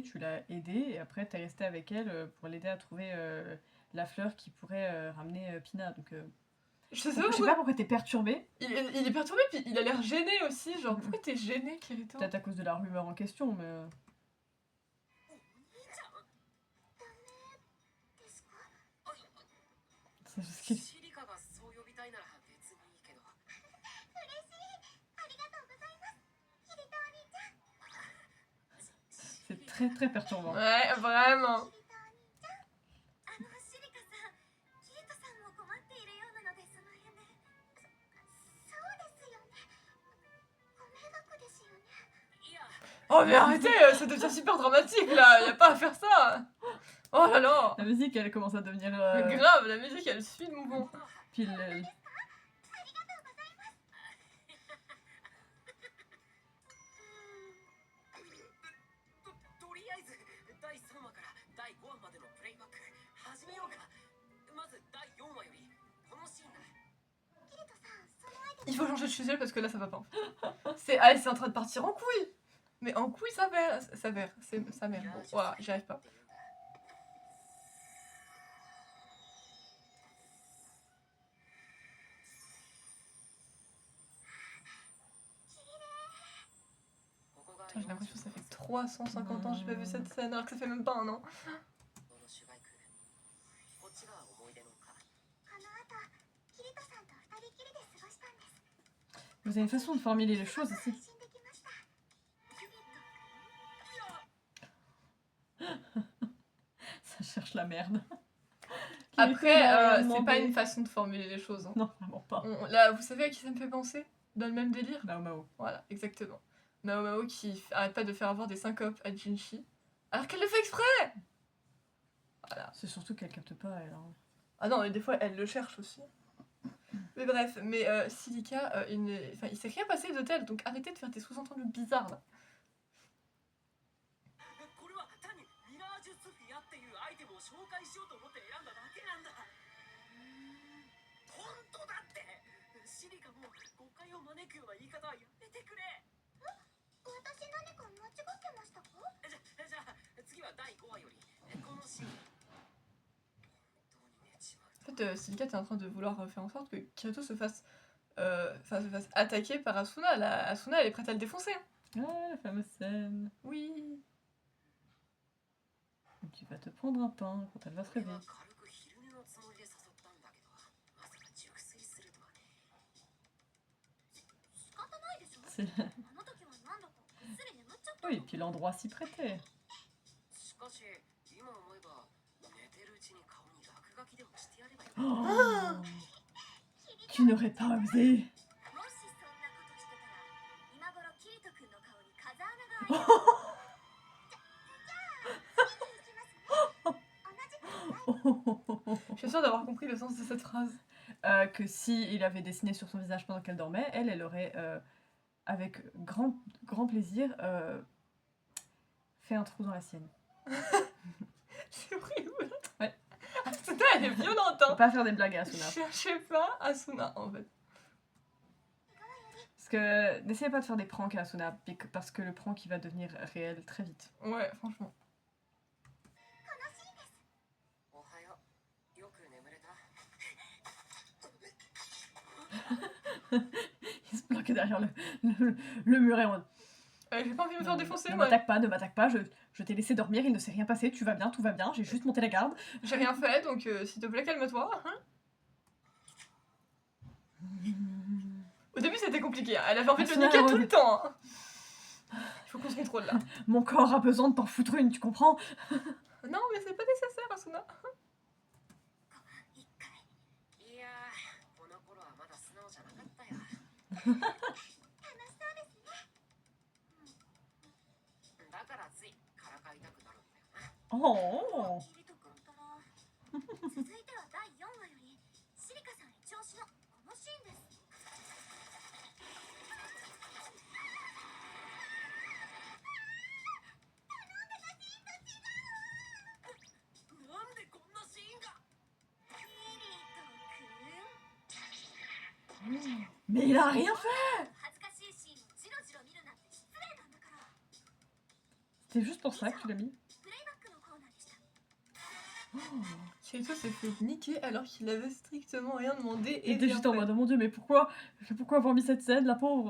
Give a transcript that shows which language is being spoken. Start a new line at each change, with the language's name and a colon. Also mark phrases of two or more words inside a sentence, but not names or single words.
French: Tu l'as aidée et après, t'es restée avec elle pour l'aider à trouver la fleur qui pourrait ramener Pina. Donc, Je sais je sais pas pas pourquoi. pourquoi t'es perturbée. Il est perturbé, puis il a l'air gêné aussi. Genre, pourquoi t'es gêné, Kirito? Peut-être à cause de la rumeur en question, mais.
Japanese: ですか？
French: C'est juste qu'il-
Japanese: シリカがそう呼びたいなら別にいいけど。嬉しい。ありがとうございます。キリトお兄ちゃん。
French: c'est très très perturbant. Ouais, vraiment.
Japanese: キリトお兄ちゃん。シリカさん、キリトさんも困っているようなのでその辺で。そうですよね。ご迷惑ですよね。いや、
French: Oh, mais arrêtez, ça devient super dramatique là, y a pas à faire ça. Oh là là. La musique, elle commence à devenir. Grave, la musique elle suit le mouvement. Puis
Japanese: ありがとうございます。とりあえず第3話から第5話までのプレイバック始めようか。まず第4話よりこのシーンだ。キリトさん、そのアイテム
French: Il faut changer de fusil parce que là ça va pas. C'est ah, c'est en train de partir en couille. Mais en couille sa mère, c'est sa mère. Bon, voilà, j'y arrive pas.
Japanese: ここが
French: Putain, j'ai l'impression que ça fait 350 ans que j'ai pas vu cette scène alors que ça fait même pas un an.
Japanese: この主題歌。こっちが思い出の歌。この後、キリトさんと二人きりで過ごしたんです。
French: Vous avez une façon de formuler les choses
Japanese: 配
French: aussi.
Japanese: 信できました。キリト。
French: Ça cherche la merde. Après, c'est demandé. pas une façon de formuler les choses. Hein. Non, vraiment pas. Là, vous savez à qui ça me fait penser? Dans le même délire? Mao Mao. Voilà, exactement. Mao Mao qui arrête pas de faire avoir des syncopes à Jinchi. Alors qu'elle le fait exprès! Voilà. C'est surtout qu'elle capte pas, elle. Hein. Ah non, mais des fois, elle le cherche aussi. Mais bref, mais Silica, il s'est rien passé de tel, donc arrêtez de faire des sous-entendus bizarres là.
Japanese: これは単にミラージュスフィアっていうアイテムを紹介しようと思って選んだだけなんだ。本当だって。シリカも誤解を招くような言い方はやめめてくれ。私何か間違ってましたか？じゃあ次は第5話よりこのシーン。本当に寝ちまうと。
French: En fait, Silka est en train de vouloir faire en sorte que Kirito se fasse, se fasse attaquer par Asuna. Asuna, elle est prête à le défoncer. Hein. Ah, la fameuse scène. Oui. Tu vas te prendre un pain quand elle va se
Japanese: 俺は
French: réveiller.
Japanese: 軽く昼寝のつもりで誘ったんだけど、まさか熟睡するとはね。仕方ないでしょ。
French: C'est-
Japanese: あの時は何度かぐっすり眠っちゃったの。
French: Oui, et puis l'endroit s'y prêtait.
Japanese: しかし今思えば寝てるうちに顔に落書きでもしてやればよ。
French: Oh, tu n'aurais pas osé.
Japanese: もしそんなことしてたら、今頃キリト君の顔に風穴が開いてる。
French: Je suis sûre d'avoir compris le sens de cette phrase. Que si il avait dessiné sur son visage pendant qu'elle dormait, elle aurait, avec grand plaisir, fait un trou dans la sienne. C'est horrible. Ouais. Asuna, elle est violente. Faut Hein. pas faire des blagues à Asuna. Cherchez pas Asuna, en fait. Parce que n'essayez pas de faire des pranks à Asuna, parce que le prank il va devenir réel très vite. Ouais, franchement.
Japanese: おはよう。よく眠れた？
French: Il se bloquait derrière le mur et on... J'ai pas envie de me faire défoncer, Ne moi. m'attaque pas, je t'ai laissé dormir, il ne s'est rien passé, tu vas bien, tout va bien, j'ai juste monté la garde. J'ai rien fait, donc s'il te plaît, calme-toi. Hein. Au début, c'était compliqué. Hein. Elle avait envie de le Asuna, niquer ouais. tout le temps. Hein. Il faut qu'on se contrôle là. Mon corps a besoin de t'en foutre une, tu comprends? Non, mais c'est pas nécessaire, Asuna.
Japanese: 一回。いやー、この頃はまだ素直じゃなかったよ。楽しそうですね。だからついからかいたくなるんだよな。 Oh. キリト君ったら。続いては第4話より、シリカさん一押しのこのシーンです。なんでこんなシーンが？キリト君。
French: Mais il a rien fait!
Japanese: 恥ずかしいシーンをジロジロ見るなんて失礼なんだから。
French: C'est juste pour ça que tu l'as mis?
Japanese: プレイバックのコーナーでした。
French: Kirito s'est fait niquer alors qu'il avait strictement rien demandé. Il Et était bien juste en fait. mode, oh mon dieu, mais pourquoi avoir mis cette scène, la pauvre?